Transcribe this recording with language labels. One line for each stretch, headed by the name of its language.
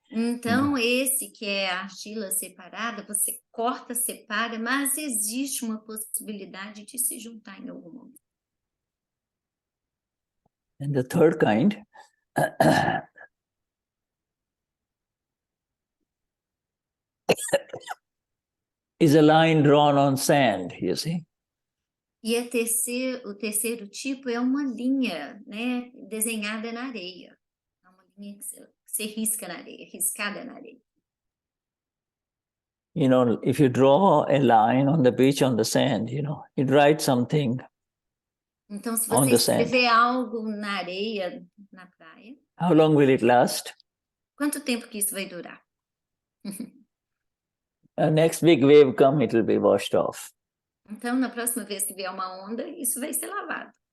Portuguese: Então, esse que é a argila separada, você corta, separa, mas existe uma possibilidade de se juntar em algum momento.
English: And the third kind is a line drawn on sand, you see?
Portuguese: E o terceiro tipo é uma linha, né, desenhada na areia. É uma linha que você risca na areia, riscada na areia.
English: If you draw a line on the beach on the sand, it writes something.
Portuguese: Então, se você escrever algo na areia, na praia...
English: How long will it last?
Portuguese: Quanto tempo que isso vai durar?
English: Next big wave come, it will be washed off.
Portuguese: Então, na próxima vez que vier uma onda, isso vai ser lavado.